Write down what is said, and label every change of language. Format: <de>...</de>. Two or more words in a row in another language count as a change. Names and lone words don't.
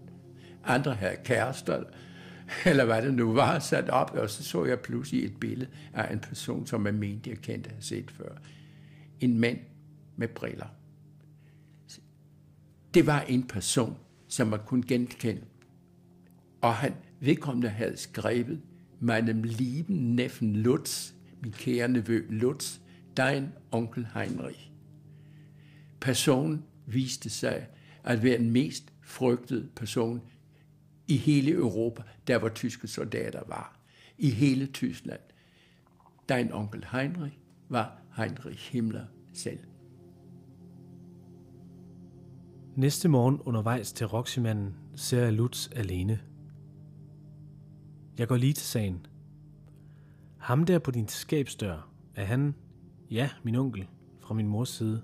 <da>Andre havde kærester, eller hvad det nu var, sat op, og så jeg pludselig et billede af en person, som jeg mente, jeg kendte at have set før. En mand med briller. Det var en person, som man kunne genkende. Og vedkommende havde skrevet,</da> <de>meinem lieben Neffen Lutz,</de> <da>min kære nevø Lutz,</da> <de>dein onkel Heinrich.</de> <da>Personen viste sig at være den mest frygtede person i hele Europa, der hvor tyske soldater var. I hele Tyskland.</da> <de>Dein onkel Heinrich</de> <da>var Heinrich Himmler selv. Næste morgen undervejs til Roxymanden ser jeg Lutz alene. Jeg går lige til sagen. Ham der på din skabsdør, er han, ja, min onkel, fra min mors side.</da>